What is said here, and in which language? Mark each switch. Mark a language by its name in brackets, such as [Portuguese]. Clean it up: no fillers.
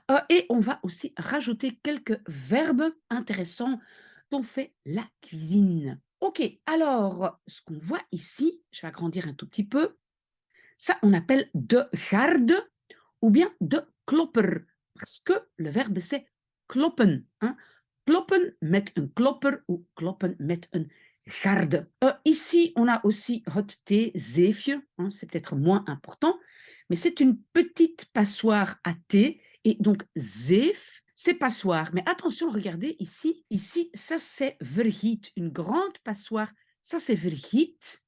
[French] Et on va aussi rajouter quelques verbes intéressants dont fait la cuisine. OK, alors ce qu'on voit ici, je vais agrandir un tout petit peu, ça on appelle de garde ou bien de klopper parce que le verbe c'est kloppen, hein. [Dutch] Kloppen met een klopper ou kloppen met een garde. [French] Ici, on a aussi het theezeefje, hein, c'est peut-être moins important, mais c'est une petite passoire à thé. Et donc, zeef, c'est passoire. Mais attention, regardez ici, ça c'est vergiet, une grande passoire, ça c'est vergiet.